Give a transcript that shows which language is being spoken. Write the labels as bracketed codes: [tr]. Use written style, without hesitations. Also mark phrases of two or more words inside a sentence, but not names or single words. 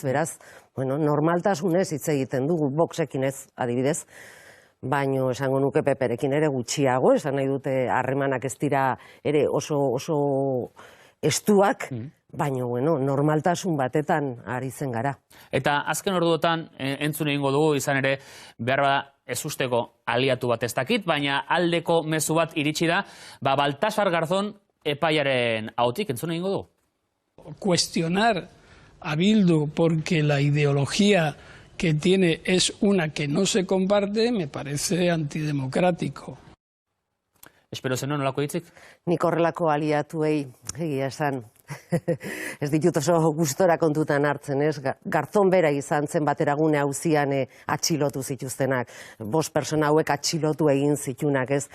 [eu] Beraz, normaltasunez hitz egiten dugu, Voxekin ez, adibidez, baino esango nuke Peperekin ere gutxiago, esan nahi dute harremanak ez dira ere oso estuak, baina, normaltasun batetan ari zen gara. Eta azken orduotan entzun egingo dugu, izan ere, behar bada ez usteko aliatu bat ez dakit, baina aldeko mezu bat iritsi da, Baltasar Garzón epaiaren ahotik, entzun egingo dugu? [es] Cuestionar a Bildu porque la ideología que tiene es una que no se comparte, me parece antidemocrático. [eu] Espero zen nolako hitzik? Nik horrelako aliatuei, egia esan, ez ditut oso gustora kontutan hartzen, ez? Garzón bera izan zen bateragune auzian atxilotu zituztenak. 5 pertsona hauek atxilotu egin zitunak, ez?